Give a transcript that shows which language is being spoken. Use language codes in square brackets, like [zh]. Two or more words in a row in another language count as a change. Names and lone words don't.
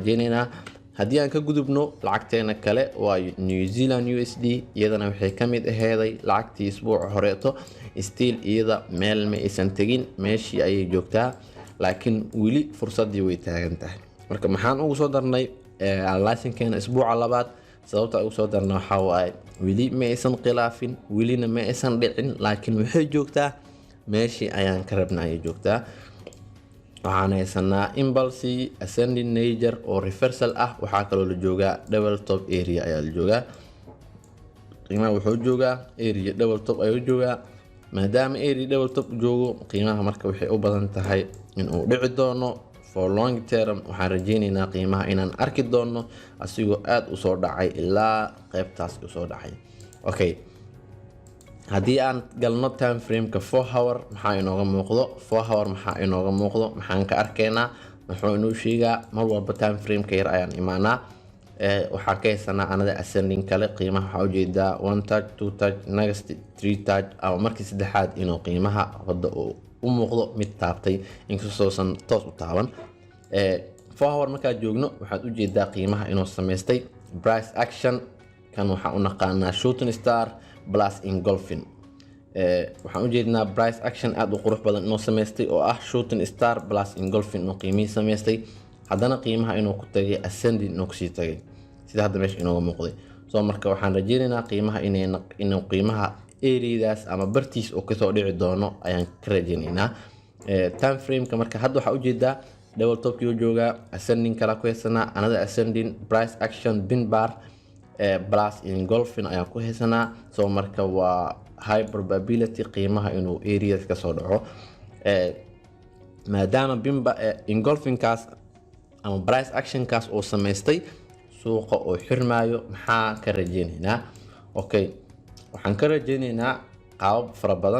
[so] rajaynaynaa haddii aan ka gudubno lacagteena kale waa New Zealand USD iyadana waxay ka mid aheeday lacagtii isbuuca horeeto still iyada meel ma aysan tegin meeshii ayay joogtaa laakiin weli fursadii way taagan tahay marka maxaan ugu soo darnay analyzingkeena isbuuca labaad sababta ugu soo darnay waxaa waaye weli ma aysan khilaafin welina ma aysan dhicin laakiin waxay joogtaa meeshii ayaan ka rabnaa ayay joogtaa waxaan haysanaa [en] impulse ascending nature [so] oo reversal ah waxaa kaloo la joogaa [en] double top area [so] ayaa la joogaa qiimaha wuxuu joogaa [en] area double top [so] ayuu joogaa maadaama [en] area double top [so] joogo qiimaha marka waxay u badan tahay inuu dhici doono [en] for long term [so] waxaan rajeynaynaa qiimaha inaan arki doono asigoo aad u soo dhacay ilaa qaybtaas u soo dhacay. Okay, haddii aan galno [en] time frame-ka 4 hour [so] maxaa inooga muuqdo? 4 hour maxaa inooga muuqdo? maxaan ka arkaynaa? wuxuu inoo sheegaa mar walba [en] time frame-ka [so] yar ayaan imaanaa. waxaa ka haysanaa anada ascending kale qiimaha waxaa ujeedaa [en] 1 touch 2 touch next 3 touch [so] ama markii saddexaad inuu qiimaha hadda u muuqdo mid taabtay inkastoosan toos u taaban. 4 hour markaa joogno waxaad ujeedaa qiimaha inuu samaystay [en] price action [so] kan waxaan u naqaanaa [en] shooting star plus engulfing. [so] waxaan ujeednaa [en] price action [so] aad u qurux badan inuu samaystay oo ah [en] shooting star plus engulfing [so] inuu qiimihii samaystay, haddana qiimaha inuu ku tagay ascending inuu kusii tagay sida hadda meesha inooga muuqday. so marka waxaan rajeynaynaa qiimaha inuu qiimaha areadaas ama bartiis oo kasoo dhici doono ayaan ka rajeynaynaa. [en] time frame-ka [so] marka hadda waxaa ujeedaa [en] double topkii [so] joogaa, ascending kala ku haysanaa, [en] another ascending price action bin bar plus engulfing [so] ayaan ku haysanaa. so marka waa [en] high probability [so] qiimaha inuu areas kasoo dhaco maadaama binba engulfingkaas ama [en] price actionkaas [so] oo samaystay suuqa oo xirmaayo. maxaa ka rajeynaynaa? okay, waxaan ka rajeynaynaa qaabab fara badan.